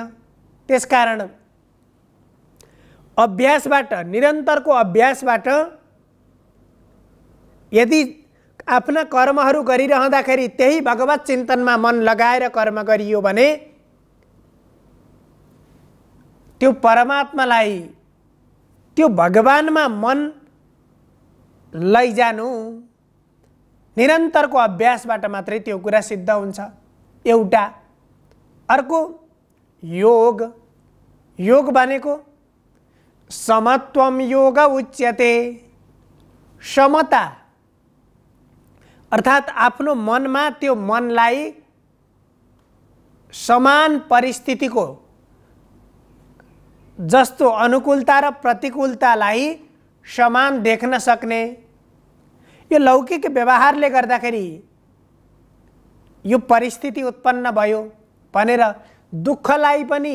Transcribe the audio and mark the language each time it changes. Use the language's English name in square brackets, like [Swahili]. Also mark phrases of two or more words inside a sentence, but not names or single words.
[Nepali] त्यसकारण अभ्यासबाट, निरन्तरको अभ्यासबाट यदि आफ्ना कर्महरू गरिरहँदाखेरि त्यही भगवत चिन्तनमा मन लगाएर कर्म गरियो भने त्यो परमात्मालाई, त्यो भगवानमा मन लैजानु निरन्तरको अभ्यासबाट मात्रै त्यो कुरा सिद्ध हुन्छ। एउटा। अर्को योग। योग भनेको [Sanskrit] समत्वम योग उच्यते। [Nepali] समता अर्थात् आफ्नो मनमा त्यो मनलाई समान परिस्थितिको जस्तो अनुकूलता र प्रतिकूलतालाई समान देख्न सक्ने। यो लौकिक व्यवहारले गर्दाखेरि यो परिस्थिति उत्पन्न भयो भनेर दुःखलाई पनि,